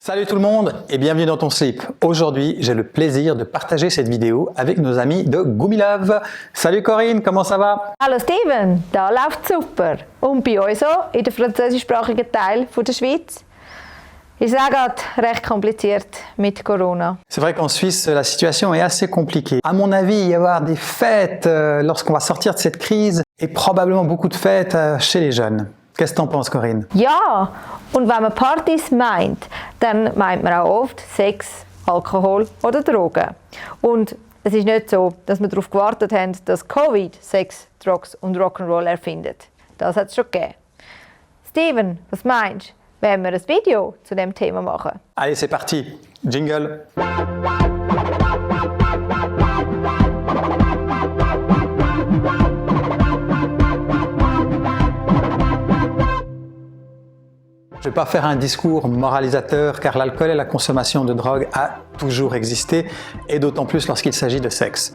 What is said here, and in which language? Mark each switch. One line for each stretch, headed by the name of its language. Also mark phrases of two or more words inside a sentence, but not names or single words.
French: Salut tout le monde et bienvenue dans ton slip. Aujourd'hui, j'ai le plaisir de partager cette vidéo avec nos amis de Gummilove. Salut Corinne, comment ça va?
German: Hallo Steven, da läuft super. Und bei uns auch, in der französischsprachigen Teil der Schweiz, ist es auch gerade recht kompliziert mit Corona.
French: C'est vrai qu'en Suisse, la situation est assez compliquée. À mon avis, il va y avoir des fêtes lorsqu'on va sortir de cette crise et probablement beaucoup de fêtes chez les jeunes. Qu'est-ce que t'en penses, Corinne?
German: Ja, und wenn man Partys meint, dann meint man auch oft Sex, Alkohol oder Drogen. Und es ist nicht so, dass wir darauf gewartet haben, dass Covid Sex, Drugs und Rock'n'Roll erfindet. Das hat es schon gegeben. Steven, was meinst du, wenn wir ein Video zu dem Thema machen?
French: Allez, c'est parti. Jingle. Je ne vais pas faire un discours moralisateur car l'alcool et la consommation de drogue a toujours existé et d'autant plus lorsqu'il s'agit de sexe.